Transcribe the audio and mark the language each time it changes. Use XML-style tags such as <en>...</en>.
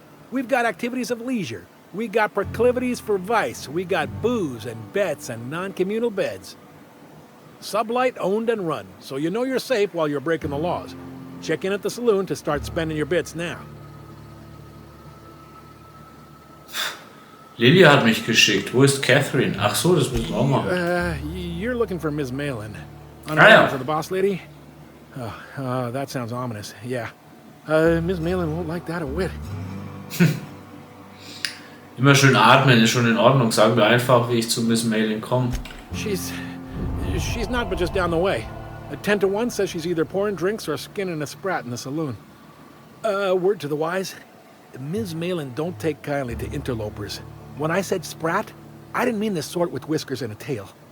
<en>We've got activities of leisure. We got proclivities for vice. We got booze and bets and non-communal beds. Sublight owned and run, so you know you're safe while you're breaking the laws. Check in at the saloon to start spending your bits now.</en> <de>Lilly hat mich geschickt. Wo ist Catherine? Ach so, das müssen wir auch machen.</de> <en>You're looking for Ms. Malin. On Ah, yeah. for the boss lady? That sounds ominous. Yeah. Ms. Malin won't like that a whit.</en> <de>Immer schön atmen, ist schon in Ordnung. Sagen wir einfach, wie ich zu Miss Malin komme.</de> <en>She's not but just down the way. A 10 to 1 says she's either pouring drinks or skinning a sprat in the saloon. Word to the wise, Ms. Malin don't take kindly to interlopers. When I said sprat, I didn't mean the sort with whiskers and a tail.</en>